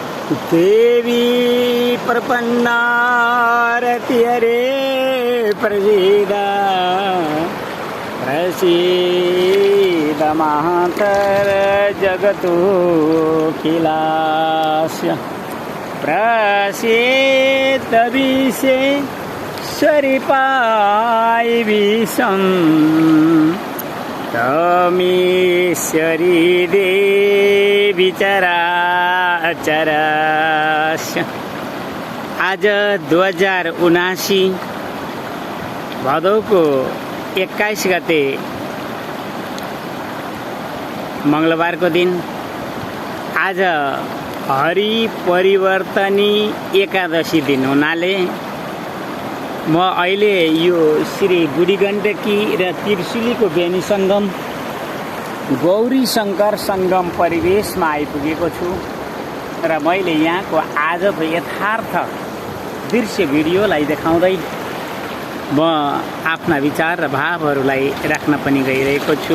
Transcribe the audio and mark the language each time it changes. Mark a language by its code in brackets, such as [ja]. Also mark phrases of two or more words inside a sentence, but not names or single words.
[sa] देवी प्रपन्नारति हरे प्रसीद प्रसीद मातर जगतो खिलास्य प्रसीद विश्वेश्वरी विषं तमीश्वरी देवी चराचरस्य। [ne] आज 2079 भदौको 21 गते मंगलबारको दिन। आज हरि परिवर्तनी एकादशी दिन हुनाले म अहिले यो श्री बुढी गण्डकी र त्रिशुलीको बेनी सङ्गम गौरी शङ्कर सङ्गम परिवेशमा आइपुगेको छु र मैले यहाँको आजको यथार्थ दृश्य भिडियोलाई देखाउँदै म आफ्ना विचार र भावहरूलाई राख्न पनि गइरहेको छु।